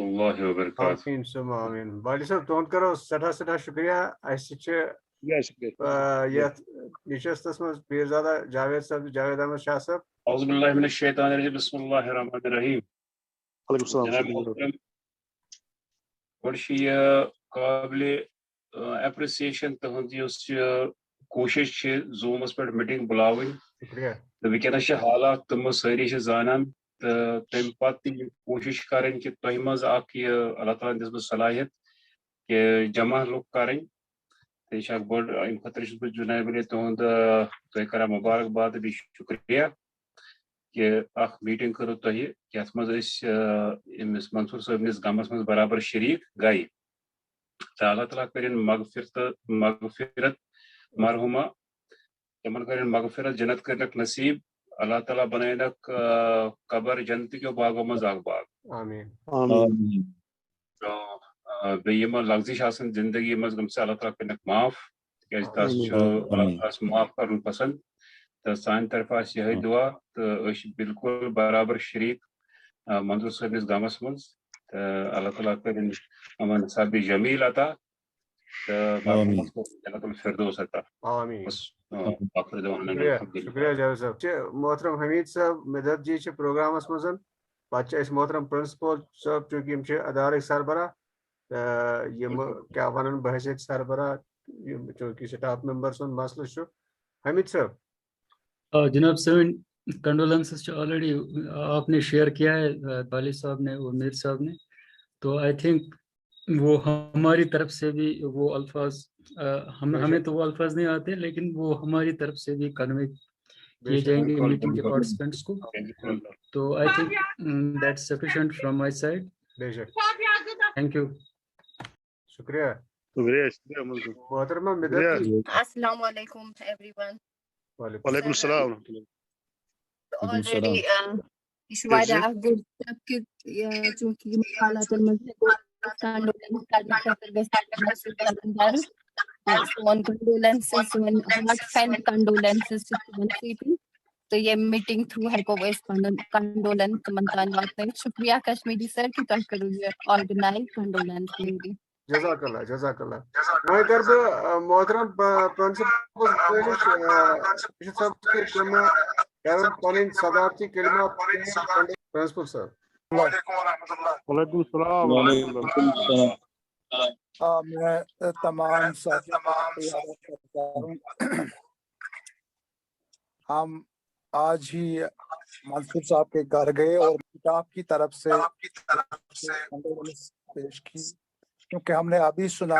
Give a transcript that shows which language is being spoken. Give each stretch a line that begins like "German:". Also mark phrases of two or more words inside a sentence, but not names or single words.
Arabic: اللہ وبرکاتہ آمین ثم آمین
Kashmiri: بالی صاحب تہد کرو سٹھا شکریہ اس نشستس مز پیرزادہ جاوید صاحب جاوید احمد شاہ صاحب
Arabic: اعوذ باللہ من الشیطان الرجیم بسم اللہ الرحمن الرحیم علیکم السلام
Kashmiri: گوڑ قابل اپریسیشن تہذ کوشش زومس پہ میٹنگ بلاوین تو ونکس حالات تم ساری زانان تو تم پتہ کوشش کریں کہ تہ مز اللہ تعالیٰ دس بہت صلاحیت کہ جمع لوگ کریں تو یہ بڑ ام خاطر بہت جناب علی تہد تہ کرا مبارکباد بی شکریہ کہ اخ میٹنگ کرو تہ یت مز امس منصور صبنس غمس مز برابر شریک گئی تو اللہ تعالیٰ کرن مغفرت مرحومہ تمن کرن مغفرت جنت کرنک نصیب اللہ تعالیٰ بنائنک قبر جنت کیو باغو مز اخ باغ آمین بیمہ لغزش آسن زندگی مز گم سے اللہ تعالیٰ کرنک معاف تاز تس اللہ تعالیٰ معاف کرن پسند تو سان طرف یہ دعا تو بالکل برابر شریک منظور صبنس غمس مز اللہ تعالیٰ کرن امن صاحب جمیل عطا جنت الفردوس عطا. آمین. بس
Arabic: آخر دعوانا
Kashmiri: شکریہ جاوید صاحب. محترم حمید صاحب مدد جی چھ پروگرامس مزن پتہ محترم پرنسپل صاحب چونکہ یم ادارک سربراہ یم کیا ونن بحثیت سربراہ چونکہ
English: staff member
Kashmiri: سن مسئلہ چھ. حمید صاحب
Urdu: جناب سن کنڈولنسز آلریڈی آپ نے شیئر کیا ہے والد صاحب نے اور میر صاحب نے, تو
English: I think
Urdu: وہ ہماری طرف سے بھی وہ الفاظ ہمیں تو وہ الفاظ نہیں آتے, لیکن وہ ہماری طرف سے بھی کنوے کیے جائیں گے میٹنگ کے پارٹیسپینٹس کو.
English: تو I think that's sufficient from my side. thank you.
Urdu: شکریہ. محترمہ مدد جی.
Arabic: السلام علیکم
English: everyone.
Arabic: وعلیکم السلام.
Kashmiri: آلریڈی یہ چھ واریاہ اکھ بوٚڑ سٹیپ کہ چونکہ یم حالات کنڈولنس کرنہٕ خٲطرٕ گژھِ کرُن درٕج. سون کنڈولنسز سون
English: heartfelt condolences
Kashmiri: چھِ تِمن سۭتۍ تہٕ ییٚمہِ میٖٹنگ تھروٗ ہٮ۪کو أسۍ پنُن کنڈولنس تِمن تام واتنٲوِتھ. شُکریہ کشمیری سر کہ تۄہہِ کٔرٕو یہِ
English: organise condolence meeting.
Kashmiri: جزاک اللہ جزاک اللہ. وۄنۍ کر بہٕ محترم پرنسپل صاحب کرن پنٕنۍ صدارتی کلمات پرنسپل صاحب.
Arabic: وعلیکم السلام.
Urdu: میں تمام ساتھیوں ہم آج ہی منصور صاحب کے گھر گئے اور کتاب کی طرف سے پیش کی, کیونکہ ہم نے ابھی سنا.